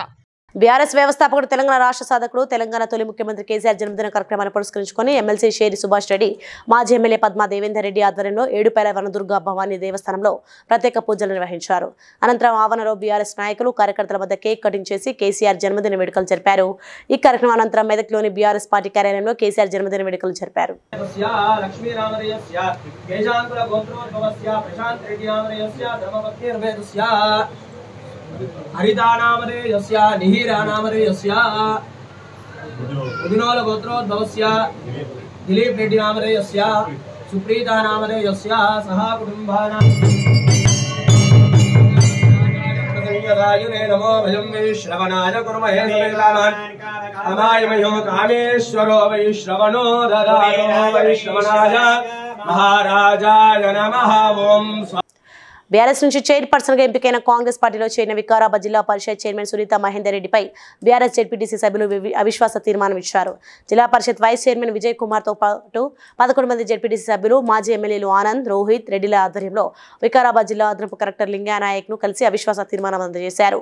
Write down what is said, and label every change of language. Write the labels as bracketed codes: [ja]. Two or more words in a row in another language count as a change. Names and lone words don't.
[te] బీఆర్ఎస్ వ్యవస్థాపకుడు తెలంగాణ రాష్ట్ర సాధకుడు తెలంగాణ తొలి ముఖ్యమంత్రి కేసీఆర్ జన్మదిన కార్యక్రమాన్ని పురస్కరించుకొని ఎమ్మెల్సీ షేరి సుభాష్ రెడ్డి, మాజీ ఎమ్మెల్యే పద్మా దేవేందర్ రెడ్డి ఆధ్వర్యంలో ఏడుపేల వనదుర్గ భవానీ దేవస్థానంలో ప్రత్యేక పూజలు నిర్వహించారు. అనంతరం ఆవరణలో బీఆర్ఎస్ నాయకులు కార్యకర్తల వద్ద [en] cake cutting [te] చేసి కేసీఆర్ జన్మదిన వేడుకలు జరిపారు. ఈ కార్యక్రమం అనంతరం మెదక్లోని బీఆర్ఎస్ పార్టీ కార్యాలయంలో కేసీఆర్ జన్మదిన వేడుకలు జరిపారు. [sa] हरितानामधेयस्य निहिरानामधेयस्य उदिनोल गोत्रोद्भवस्य दिलीप रेड्डी नामधेयस्य सुप्रीता नामधेयस्य सह कुटुंबानां नमो भयं वैश्रवणाय कुर्महे समेतानान् अमायमयो कामेश्वरो वैश्रवणो ददातो वैश्रवणाय महाराजाय नमः ओम. [te] బీఆర్ఎస్ నుంచి చైర్పర్సన్గా ఎంపికైన కాంగ్రెస్ పార్టీలో చేరిన వికారాబాద్ జిల్లా పరిషత్ చైర్మన్ సునీత మహేందర్ రెడ్డిపై బీఆర్ఎస్ జెడ్పీటీసీ సభ్యులు అవిశ్వాస తీర్మానం ఇచ్చారు. జిల్లా పరిషత్ [en] vice chairman [te] విజయ్ కుమార్తో పాటు 11 మంది జెడ్పీటీసీ సభ్యులు, మాజీ ఎమ్మెల్యేలు ఆనంద్, రోహిత్ రెడ్డిల ఆధ్వర్యంలో వికారాబాద్ జిల్లా అదనపు కలెక్టర్ లింగానాయక్ను కలిసి అవిశ్వాస తీర్మానం అందజేశారు.